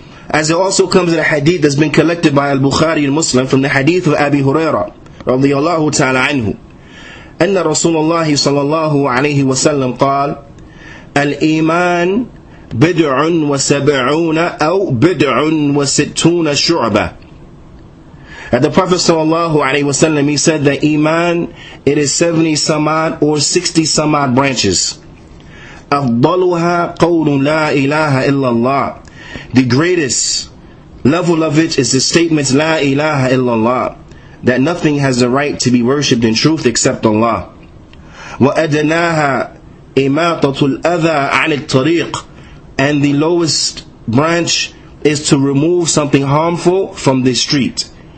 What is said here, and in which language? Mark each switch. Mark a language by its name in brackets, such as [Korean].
[English] As it also comes in a hadith that's been collected by al-Bukhari and Muslim, from the hadith of Abi Hurairah radiyallahu ta'ala anhu, [Arabic] أن رسول الله صلى الله عليه وسلم قال الإيمان بدع وسبعون أو بدع وستون شعبة. [English] And the Prophet sallallahu alaihi wasallam, he said that Iman, it is 70 some odd or 60 some odd branches. [Arabic] أفضلها قول لا إله إلا الله. [English] The greatest level of it is the statement La ilaha illallah, that nothing has the right to be worshipped in truth except Allah. [Arabic] وَأَدْنَاهَا إِمَاطَةُ الْأَذَى عَنِ الطَّرِيقِ. [English] And the lowest branch is to remove something harmful from the street.